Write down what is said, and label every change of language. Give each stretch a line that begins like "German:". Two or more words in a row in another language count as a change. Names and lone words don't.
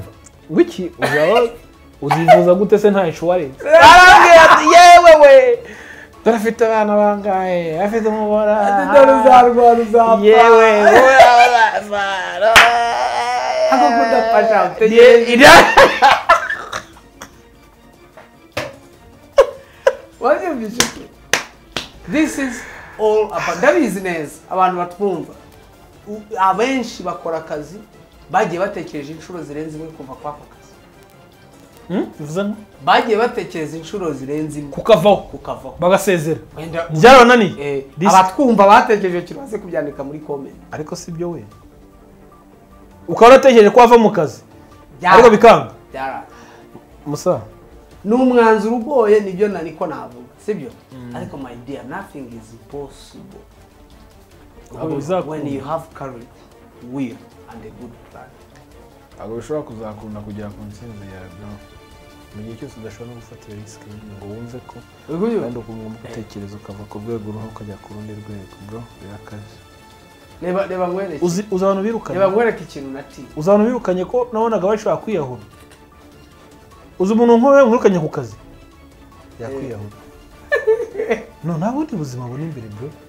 Kinyarwanda: uzapfa wiki uzaba uzivuza gute se nta insurance arambwira ati yewe we turafite abana bangahe afite umubora uzapfa yewe ako kudafasha
English: this is all about the business.
Kinyarwanda: Abantu batwumva abenshi bakora akazi bagiye batekereje inshuro zirenze imwe kuva kwa kazi. bivuze bagiye batekereza inshuro zirenze imwe kukavaho bagasezera wenda byarananiye abatwumva batekereje kibaze kubyandika muri comment ariko si byo we ukaba utekereje ko wava mu kazi ariko bikanga musa n'umwanzuro ugoye nibyo naniko navuga sibyo ariko
English: my dear nothing is impossible when you have courage will and a good plan.
Kinyarwanda: Abo bishobora kuzakunda kugera ku ntsinzi yawe bro mu gihe cyose udashobora no gufatira risk ngo wumve ko kandi ukumva gutekereza ukava ku rwego rumwe ukajya ku rundi rwego bro birakaze. Reba ngwereke uzi abantu birukanye reba ngwereke ikintu nati uzi abantu birukanye ko nabonaga bashobora kwiyahura uzi umuntu nkowe mwirukanye ku kazi yakwiyahura no nta bundi buzima buri imbere bro